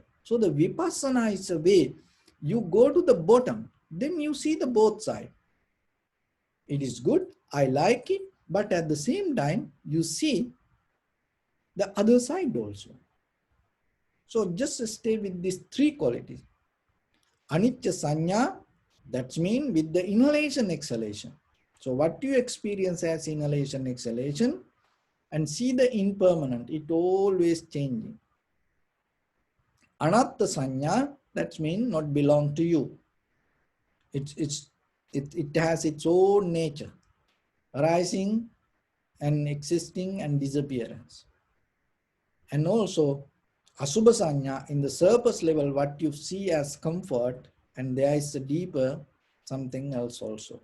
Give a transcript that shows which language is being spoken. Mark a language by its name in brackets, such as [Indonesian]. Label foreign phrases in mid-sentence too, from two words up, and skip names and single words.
[English] So the vipassana is a way you go to the bottom, then you see the both side. It is good, I like it, but at the same time, you see the other side also. So just stay with these three qualities. [Pali] Anicca sanya, [English] that's mean with the inhalation exhalation. So what you experience as inhalation exhalation, and see the impermanent, it always changing. [Pali] Anatta sanya, [English] that means not belong to you. It has its own nature, arising and existing and disappearance. And also [Pali] asubha sanya, [English] in the surface level, what you see as comfort, and there is a deeper something else also.